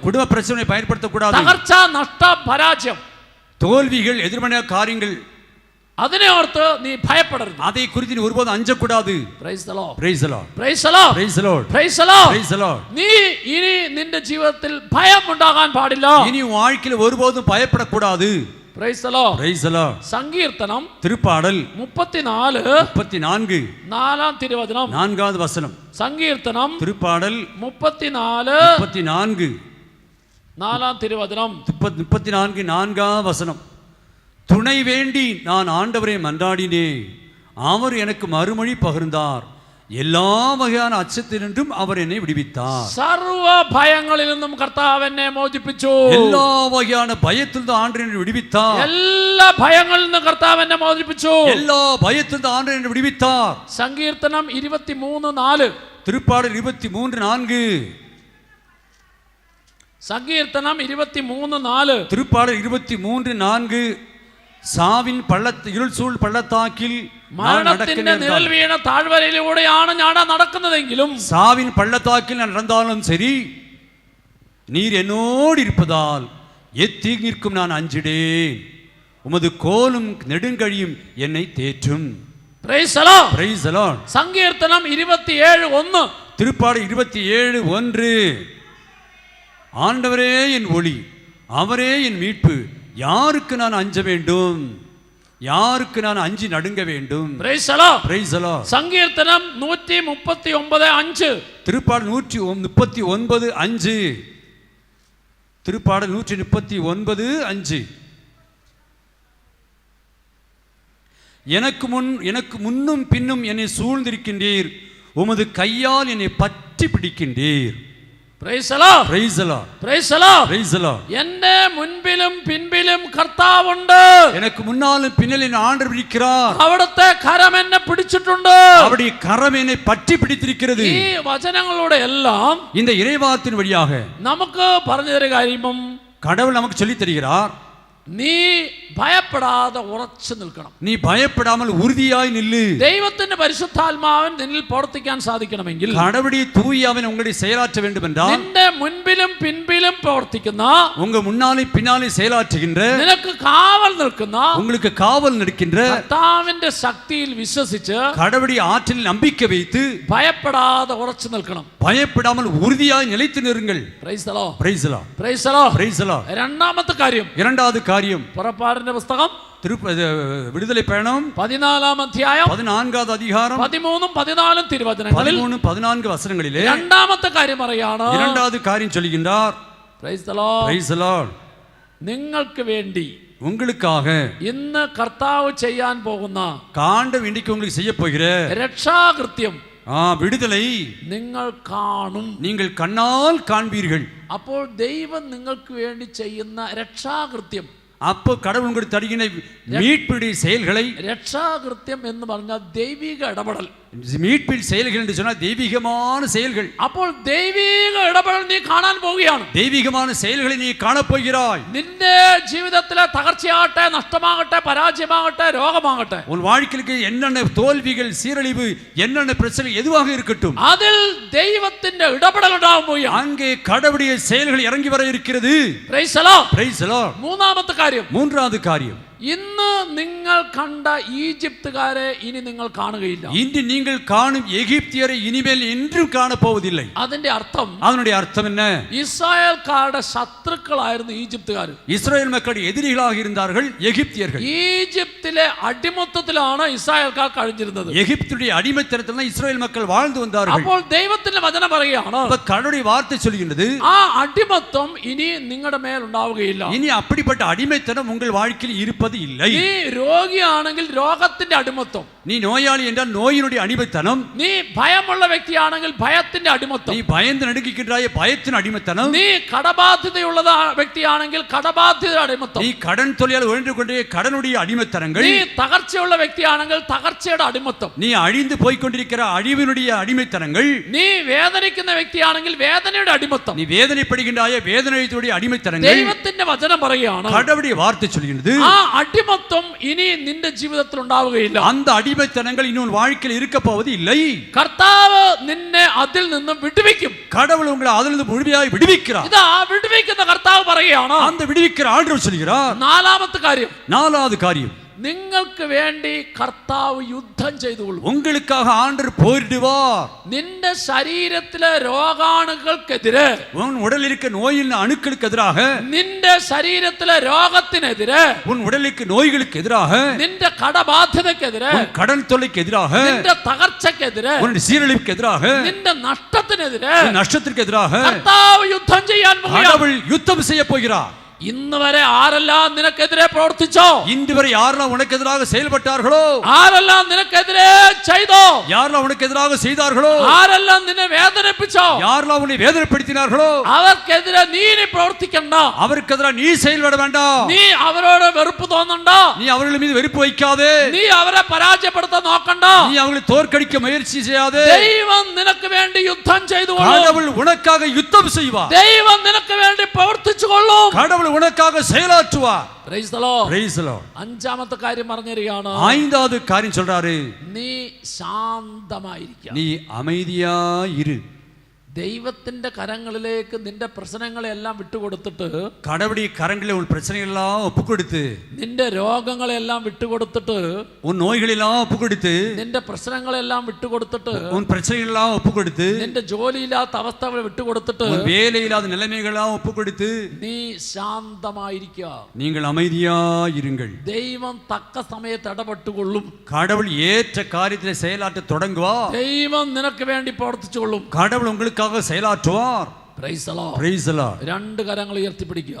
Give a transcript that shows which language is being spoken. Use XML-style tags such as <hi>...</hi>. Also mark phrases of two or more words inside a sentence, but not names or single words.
<ta>குடும்ப பிரச்சனை பயன்படுத்தக்கூடாது,</ta> <ml>തകർച്ച, നഷ്ടം, പരാജയം,</ml> <ta>தோல்விகள், எதிர்மறையான காரியங்கள்,</ta> <ml>അതിനെ ഓർത്ത് നീ ഭയപ്പെടരുത്.</ml> <ta>அதை குறித்து நீ ஒருபோதும் அஞ்சக்கூடாது.</ta> <en>Praise the Lord, Praise the Lord, Praise the Lord, Praise the Lord, Praise the Lord. Praise the Lord.</en> <ml>നീ ഇനി നിന്റെ ജീവിതത്തിൽ ഭയം ഉണ്ടാകാൻ പാടില്ല.</ml> <ta>இனி உன் வாழ்க்கையில் ஒருபோதும் பயப்படக்கூடாது.</ta> <en>Praise the Lord, Praise the Lord.</en> <ml>സങ്കീർത്തനം</ml> <ta>திருப்பாடல் 34 34</ta> <ml>4 തിരുവചനം,</ml> <ta>4வது வசனம்.</ta> <ml>സങ്കീർത്തനം</ml> <ta>திருப்பாடல் 34 34</ta> <ml>4 തിരുവചനം,</ml> <ta>34 4வது வசனம். துணை வேண்டி நான் ஆண்டவரை மன்றாடினேன், அவர் எனக்கு மறுமொழி பகிர்ந்தார், எல்லா வகையான அச்சத்தினின்றும் அவர் என்னை விடுவித்தார்.</ta> <ml>സർവ്വ ഭയങ്ങളിൽ നിന്നും കർത്താവ് എന്നെ മോചിപ്പിച്ചു.</ml> <ta>எல்லா வகையான பயத்திலிருந்து ஆண்டவர் என்னை விடுவித்தார்.</ta> <ml>എല്ലാ ഭയങ്ങളിൽ നിന്നും കർത്താവ് എന്നെ മോചിപ്പിച്ചു.</ml> <ta>எல்லா பயத்திலிருந்து ஆண்டவர் என்னை விடுவித்தார்.</ta> <ml>സങ്കീർത്തനം 23:4,</ml> <ta>திருப்பாடல் 23:4,</ta> <ml>സങ്കീർത്തനം 23:4,</ml> <ta>திருப்பாடல் 23:4. சாவின் இருள் சூழ் பள்ளத்தாக்கில்</ta> <ml>മരണത്തിന്റെ നിഴൽ വീണ താഴ്വരയിലൂടെയാണ് ഞാൻ നടക്കുന്നതെങ്കിലും,</ml> <ta>சாவின் பள்ளத்தாக்கில் நான் நடந்தாலும் சரி, நீர் என்னோடு இருப்பதால் எத்தீங்கிற்கும் நான் அஞ்சிடேன், உமது கோலும் நெடுங்கழியும் என்னை தேற்றும்.</ta> <en>Praise the Lord, Praise the Lord.</en> <ml>സങ്കീർത്തനം 27:1,</ml> <ta>திருப்பாடல் 27:1. ஆண்டவரே என் ஒளி, அவரே என் மீட்பு, யாருக்கு நான் அஞ்ச வேண்டும், யாருக்கு நான் அஞ்சி நடுங்க வேண்டும்.</ta> <en>Praise the Lord, Praise the Lord.</en> <ml>സങ്കീർത്തനം 139:5,</ml> <ta>திருப்பாடல் 139:5, திருப்பாடல் 139:5. எனக்கு முன்னும் பின்னும் என்னை சூழ்ந்திருக்கின்றீர், உமது கையால் என்னை பற்றி பிடிக்கின்றீர்.</ta> <en>Praise the Lord, Praise the Lord, Praise the Lord. Praise the Lord.</en> <ml>എന്റെ മുൻപിലും പിൻപിലും കർത്താവുണ്ട്.</ml> <ta>எனக்கு முன்னாலும் பின்னாலும் ஆண்டவர் பிடிக்கிறார்.</ta> <ml>അവിടുത്തെ കരം എന്നെ പിടിച്ചിട്ടുണ്ട്.</ml> <ta>அவருடைய கரம் என்னை பற்றி பிடித்திருக்கிறது.</ta> <ml>ഈ വചനങ്ങളുടെ എല്ലാം</ml> <ta>இந்த இறைவார்த்தையின் வழியாக</ta> <ml>നമുക്ക് പറഞ്ഞു തരുന്ന കാര്യം,</ml> <ta>கடவுள் நமக்கு சொல்லி தருகிறார்,</ta> <ml>നീ ഭയപ്പെടാതെ ഉറച്ചു നിൽക്കണം.</ml> <ta>நீ பயப்படாமல் உறுதியாய் நில்லு.</ta> <ml>ദൈവത്തിന്റെ പരിശുദ്ധാത്മാവൻ നിന്നിൽ പ്രവർത്തിക്കാൻ സാധിക്കണമെങ്കിൽ,</ml> <ta>கடவுளுடைய தூய ஆவியானவர் உங்களை செயலாற்ற வேண்டும் என்றால்,</ta> <ml>നിന്റെ മുൻപിലും പിൻപിലും പ്രവർത്തിക്കുന്ന,</ml> <ta>உங்க முன்னாலே பின்னாலே செயலாற்றுகின்ற,</ta> <ml>നിനക്ക് കാവൽ നിൽക്കുന്ന,</ml> <ta>உங்களுக்கு காவல் நிற்கின்ற</ta> <ml>കർത്താവിന്റെ ശക്തിയിൽ വിശ്വസിച്ച്</ml> <ta>கடவுளுடைய ஆற்றலில் நம்பிக்கை வைத்து</ta> <ml>ഭയപ്പെടാതെ ഉറച്ചു നിൽക്കണം.</ml> <ta>பயப்படாமல் உறுதியாய் நிலைத்து நிறுங்கள்.</ta> <en>Praise the Lord, Praise the Lord, Praise the Lord. Praise the Lord.</en> <ml>രണ്ടാമത്തെ കാര്യം,</ml> <ta>இரண்டாவது காரியம்,</ta> <ml>പുറപ്പാടിന്റെ പുസ്തകം</ml> <ta>விடுதலை பயணம்</ta> <ml>14 അധ്യായം</ml> <ta>14வது அதிகாரம்</ta> <ml>13 14 തിരുവചനങ്ങളിൽ</ml> <ta>13 14 വസനങ്ങളിலே</ta> <ml>രണ്ടാമത്തെ കാര്യം പറയാണ്.</ml> <ta>இரண்டாவது காரியம் சொல்லுகின்றார்.</ta> <en>Praise the Lord, Praise the Lord.</en> <ml>നിങ്ങൾക്ക് വേണ്ടി</ml> <ta>உங்களுக்காக</ta> <ml>ഇന്ന് കർത്താവ് ചെയ്യാൻ പോകുന്ന</ml> <ta>காண்டம் இன்னைக்கு உங்களுக்கு செய்ய போகிற</ta> <ml>രക്ഷാകൃത്യം</ml> <ta>விடுதலை</ta> <ml>നിങ്ങൾ കാണും.</ml> <ta>நீங்கள் கண்ணால் காண்பீர்கள்.</ta> <ml>അപ്പോൾ ദൈവം നിങ്ങൾക്ക് വേണ്ടി ചെയ്യുന്ന രക്ഷാകൃത്യം,</ml> <ta>அப்போ கடவுள் உங்களுக்கு தருகிற மீட்புடைய செயல்களை,</ta> <ml>രക്ഷാകൃത്യം എന്ന് പറഞ്ഞാൽ ദൈവിക ഇടപെടൽ,</ml> <ta>மீட்பின் செயல்கள் என்று சொன்னால் தெய்வீகமான செயல்கள்.</ta> <ml>അപ്പോൾ ദൈവിക ഇടപെടൽ നീ കാണാൻ പോവുകയാണ്.</ml> <ta>தெய்வீகமான செயல்களை நீ காணப்போகிறாய்.</ta> <ml>നിന്റെ ജീവിതത്തിലെ തകർച്ചയാകട്ടെ, നഷ്ടമാകട്ടെ, പരാജയമാകട്ടെ, രോഗമാകട്ടെ,</ml> <ta>உன் வாழ்க்கைக்கு என்னென்ன தோல்விகள், சீரழிவு, என்னென்ன பிரச்சனை எதுவாக இருக்கட்டும்,</ta> <ml>அதில் ദൈവത്തിന്റെ ഇടപെടൽ ഉണ്ടാവാൻ പോവുകയാണ്.</ml> <ta>அங்கே கடவுளுடைய செயல்கள் இறங்கி வர இருக்கிறது.</ta> <en>Praise the Lord. Praise the Lord.</en> <ml>മൂന്നാമത്തെ കാര്യം,</ml> <ta>மூன்றாவது காரியம்,</ta> <ml>ഇന്ന് നിങ്ങൾ കണ്ട ഈജിപ്തുകാരെ ഇനി നിങ്ങൾ കാണുകയില്ല.</ml> <ta>இன்று நீங்கள் காணும் எகிப்தியரை இனிமேல் என்றும் காணப்போவதில்லை.</ta> <ml>അതിന്റെ അർത്ഥം,</ml> <ta>அதனுடைய அர்த்தம் என்ன?</ta> <ml>ഇസ്രായേൽക്കാരുടെ ശത്രുക്കളായിരുന്നു ഈജിപ്തുകാർ.</ml> <ta>இஸ்ரவேல் மக்கள் எதிரிகளாக இருந்தார்கள் எகிப்தியர்கள்.</ta> <ml>ഈജിപ്തിലെ അടിമത്തത്തിലാണ് ഇസ്രായേൽക്കാർ കഴിഞ്ഞിരുന്നത്.</ml> <ta>எகிப்துடைய அடிமைத்தனத்தில் தான் இஸ்ரவேல் மக்கள் வாழ்ந்து வந்தார்கள்.</ta> <ml>അപ്പോൾ ദൈവത്തിന്റെ വചനം പറയുകയാണ്,</ml> <ta>அப்ப கடவுளுடைய வார்த்தை சொல்கின்றது,</ta> <ml>ആ അടിമത്തം ഇനി നിങ്ങളുടെ മേൽ ഉണ്ടാവുകയില്ല.</ml> <ta>இனி அப்படிப்பட்ட அடிமைத்தனம் உங்கள் வாழ்க்கையில் இருப்பது இல்லை.</ta> <ml>നീ രോഗിയാണെങ്കിൽ രോഗത്തിന്റെ അടിമത്തം,</ml> <ta>நீ நோயாளி என்றால் நோயினுடைய அடிமைத்தனம்,</ta> <ml>നീ ഭയമുള്ള വ്യക്തിയാണെങ്കിൽ ഭയത്തിന്റെ അടിമത്തം,</ml> <ta>நீ பயந்து நடுங்குகின்றாய பயத்தின் அடிமைத்தனம்,</ta> <ml>നീ കടബാധ്യതയുള്ള വ്യക്തിയാണെങ്കിൽ കടബാധ്യതയുടെ അടിമത്തം,</ml> <ta>நீ கடன் தொழிலால் உழன்று கொண்டே கடனுடைய அடிமைத்தனங்கள்,</ta> <ml>നീ തകർച്ചയുള്ള വ്യക്തിയാണെങ്കിൽ തകർച്ചയുടെ അടിമത്തം,</ml> <ta>நீ அழிந்து போய்கொண்டிருக்கிற அழிவினுடைய அடிமைத்தனங்கள்,</ta> <ml>നീ വേദനിക്കുന്ന വ്യക്തിയാണെങ്കിൽ വേദനയുടെ അടിമത്തം,</ml> <ta>நீ வேதனைப்படுகின்றாய வேதனையுடைய அடிமைத்தனங்கள்.</ta> <ml>ദൈവത്തിന്റെ വചനം പറയുകയാണ്,</ml> <ta>கடவுளுடைய வார்த்தை சொல்கின்றது,</ta> <ml>ആ അടിമത്തം ഇനി നിന്റെ ജീവിതത്തിൽ ഉണ്ടാവുകയില്ല.</ml> <ta>அந்த அடிமைத்தனங்கள் இன்னும் வாழ்க்கையில் இருக்க போவது இல்லை.</ta> <ml>കർത്താവ് നിന്നെ അതിൽ നിന്നും വിടുവിക്കും.</ml> <ta>கடவுள் உங்களை அதிலிருந்து முழுமையாய் விடுவிக்கிறார்.</ta> <ml>ഇതാ വിടുവിക്കുന്ന കർത്താവ് പറയുകയാണ്.</ml> <ta>அந்த விடுவிக்கிற ஆண்டவர் சொல்கிறார்.</ta> <ml>നാലാമത്തെ കാര്യം,</ml> <ta>நாலாவது காரியம்,</ta> <ml>നിങ്ങൾക്ക് വേണ്ടി കർത്താവ് യുദ്ധം ചെയ്തുകൊള്ളും.</ml> <ta>உங்களுக்காக ஆண்டவர் போரிடுவார்.</ta> <ml>നിന്റെ ശരീരത്തിലെ രോഗാണുക്കൾക്കെതിരെ,</ml> <ta>உன் உடலில் இருக்க நோயின் அணுக்களுக்கு எதிராக,</ta> <ml>നിന്റെ ശരീരത്തിലെ രോഗത്തിനെതിരെ,</ml> <ta>உன் உடலுக்கு நோய்களுக்கு எதிராக,</ta> <ml>നിന്റെ കടബാധ്യതക്കെതിരെ,</ml> <ta>உன் கடன் தொல்லைக்கு எதிராக,</ta> <ml>നിന്റെ തകർച്ചക്കെതിരെ,</ml> <ta>உன் சீரழிவுக்கு எதிராக,</ta> <ml>നിന്റെ നഷ്ടത്തിനെതിരെ</ml> <ta>உன் நஷ்டத்திற்கு எதிராக</ta> <ml>കർത്താവ് യുദ്ധം ചെയ്യാൻ പോകുകയാണ്.</ml> <ta>கடவுள் யுத்தம் செய்ய போகிறார்.</ta> <ml>ഇന്ന് വരെ ആരെല്ലാം നിനക്കെതിരെ പ്രവർത്തിച്ചോ,</ml> <ta>இன்று வரை யாரெல்லாம் உனக்கு எதிராக செயல்பட்டார்களோ,</ta> <ml>ആരെല്ലാം നിനക്കെതിരെ ചെയ്തോ,</ml> <ta>யாரெல்லாம் உனக்கு எதிராக செய்தார்களோ,</ta> <ml>ആരെല്ലാം നിന്നെ വേദനിപ്പിച്ചോ,</ml> <ta>யாரெல்லாம் உன்னை வேதனைப்படுத்தினார்களோ,</ta> <ml>അവർക്കെതിരെ നീ ഇനി പ്രവർത്തിക്കണ്ട.</ml> <ta>அவருக்கு எதிராக நீ செயல்பட வேண்டாம்.</ta> <ml>നീ അവരോട് വെറുപ്പ് തോന്നണ്ട.</ml> <ta>நீ அவர்கள் மீது வெறுப்பு வைக்காதே.</ta> <ml>നീ അവരെ പരാജയപ്പെടുത്താൻ നോക്കണ്ട.</ml> <ta>நீ அவங்களை தோற்கடிக்க முயற்சி செய்யாதே.</ta> <ml>ദൈവം നിനക്ക് വേണ്ടി യുദ്ധം ചെയ്തുകൊള്ളും.</ml> <ta>கடவுள் உனக்காக யுத்தம் செய்வார்.</ta> <ml>ദൈവം നിനക്ക് വേണ്ടി പ്രവർത്തിച്ചുകൊള്ളും.</ml> <ta>கடவுள் உனக்காக செயலாற்றுவார்.</ta> <en>Praise the Lord. Praise the Lord.</en> <ml>അഞ്ചാമത്തെ കാര്യം പറഞ്ഞിരിക്കുകയാണ്,</ml> <ta>ஐந்தாவது காரியம் சொல்றாரு,</ta> <ml>നീ ശാന്തമായിരിക്കുക.</ml> <ta>நீ அமைதியா இரு.</ta> <ml>ദൈവത്തിന്റെ കരങ്ങളിലേക്ക് നിന്റെ പ്രശ്നങ്ങളെല്ലാം വിട്ടുകൊടുത്തിട്ട്,</ml> <ta>கடவுளுடைய கரங்களில் உன் பிரச்சனைகள் எல்லாம் ஒப்பு கொடுத்து,</ta> <ml>നിന്റെ രോഗങ്ങളെല്ലാം വിട്ടുകൊടുത്തിട്ട്,</ml> <ta>உன் நோய்கள் எல்லாம் ஒப்பு கொடுத்து,</ta> <ml>നിന്റെ പ്രശ്നങ്ങളെല്ലാം വിട്ടുകൊടുത്തിട്ട്,</ml> <ta>உன் பிரச்சனைகள் எல்லாம் ஒப்பு கொடுத்து,</ta> <ml>നിന്റെ ജോലിയില്ലാത്ത അവസ്ഥകൾ വിട്ടുകൊടുത്തിട്ട്,</ml> <ta>உன் வேலை இல்லாத நிலைமைகள் எல்லாம் ஒப்பு கொடுத்து,</ta> <ml>നീ ശാന്തമായിരിക്കുക.</ml> <ta>நீங்கள் அமைதியா இருங்கள்.</ta> <ml>ദൈവം തക്ക സമയത്ത് ഇടപെട്ടുകൊള്ളും.</ml> <ta>கடவுள் ஏற்ற காரியத்தில் செயலாற்ற தொடங்குவார்.</ta> <ml>ദൈവം നിനക്ക് വേണ്ടി പ്രവർത്തിച്ചുകൊള്ളും.</ml> <ta>கடவுள் உங்களுக்காக செயலாற்றுவார்.</ta> <en>Praise the Lord. Praise the Lord.</en> <ml>രണ്ട് കരങ്ങൾ ഉയർത്തിപ്പിടിക്കുക.</ml>